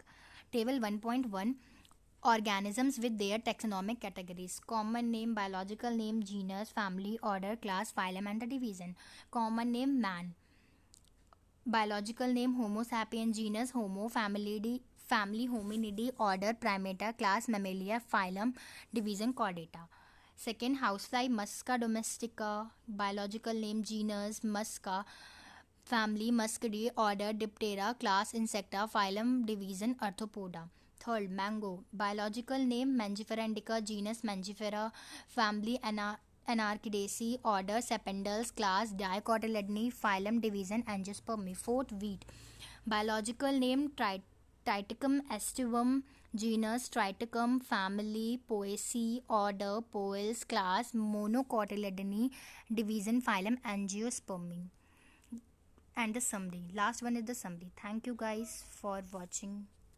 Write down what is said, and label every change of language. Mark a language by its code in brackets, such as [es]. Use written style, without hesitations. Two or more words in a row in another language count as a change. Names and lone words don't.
[en] Table 1.1: organisms with their taxonomic categories: common name, biological name, genus, family, order, class, phylum, and the division. Common name man, biological name Homo sapiens, genus Homo, family Hominidae, order Primata, class Mammalia, phylum, division Chordata. Second, housefly Musca domestica, biological name genus Musca, family Muscidae, order Diptera, class Insecta, phylum, division Arthropoda. Third, mango, biological name Mangifera indica, genus Mangifera, family Anarchidaceae, order Sapindales, class Dicotyledonea, phylum, division Angiospermae. Fourth, wheat, biological name Triticum aestivum, genus Triticum, family Poaceae, order Poales, class Monocotyledonea, division phylum Angiospermae. And the summary, last one is the summary. Thank you guys for watching.